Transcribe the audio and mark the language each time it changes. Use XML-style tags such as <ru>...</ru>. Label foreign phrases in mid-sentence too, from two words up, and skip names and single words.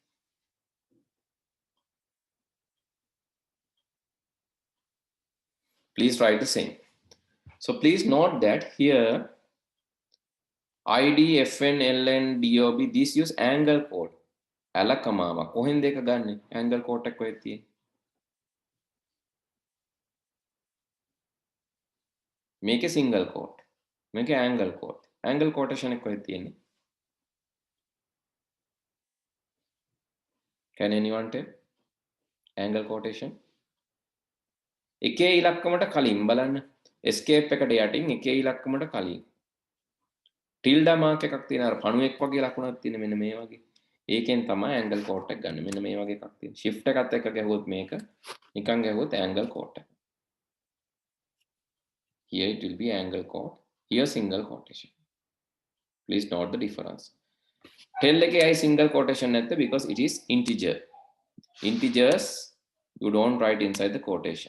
<en>Please write the same. So please note that here ID, FN, LN, DOB, these use angle code. Alakamawa.</en> <si>කොහෙන්ද එක ගන්නෙ?</si> <en>Angle code</en> <si>එක කොහෙද තියෙන්නේ? මේකේ</si> <en>single quote.</en> <si>මේකේ</si> <en>angle quote. Angle quotation</en> <si>එක කොහෙද තියෙන්නේ?</si> <en>Can anyone tell? Angle quotation.</en> <si>එකේ ඉලක්කමට කලින් බලන්න. escape එකට යටින් එකේ ඉලක්කමට කලින්.</si> <en>tilde mark</en> <si>එකක් තියෙන අර පණුවෙක් වගේ ලකුණක් තියෙන මෙන්න මේ වගේ. ඒකෙන් තමයි</si> <en>angle quote</en> <si>එක ගන්න. මෙන්න මේ වගේ එකක් තියෙන. shift එකත් එක්ක ගැහුවොත් මේක නිකන් ගැහුවොත්</si> <en>angle quote</en> <si>එක.</si> <en>Here it will be angle quote. Here single quotation. Please note the difference. Tell එකේ I single quotation නැත්te because it is integer. Integers you don't write inside the quotation.</en>